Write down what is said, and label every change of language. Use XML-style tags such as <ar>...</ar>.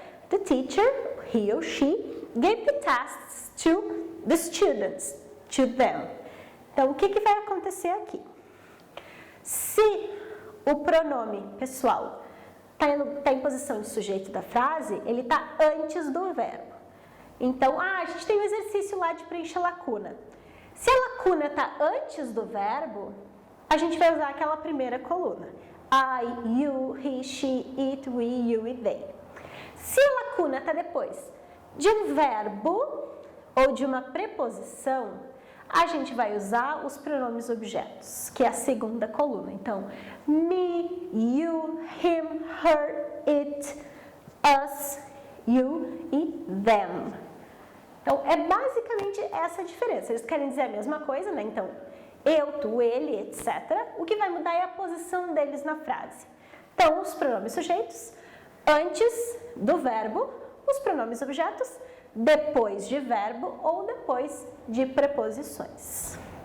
<en>The teacher, he or she, gave the tasks to the students, to them.</en> <pt>Então, o que vai acontecer aqui? Se o pronome pessoal está em posição de sujeito da frase, ele está antes do verbo. Então, a gente tem um exercício lá de preencher lacuna. Se a lacuna está antes do verbo, a gente vai usar aquela primeira coluna.</pt> <en>I, you, he, she, it, we, you e they.</en> <pt>Se a lacuna está depois de um verbo ou de uma preposição, a gente vai usar os pronomes objetos, que é a segunda coluna.</pt> <en>Então, me, you, him, her, it, us, you e them.</en> <pt>Então, é basicamente essa a diferença. Eles querem dizer a mesma coisa, né? Então, eu, tu, ele, etc. O que vai mudar é a posição deles na frase. Então, os pronomes sujeitos antes do verbo, os pronomes objetos depois de verbo ou depois de preposições.</pt>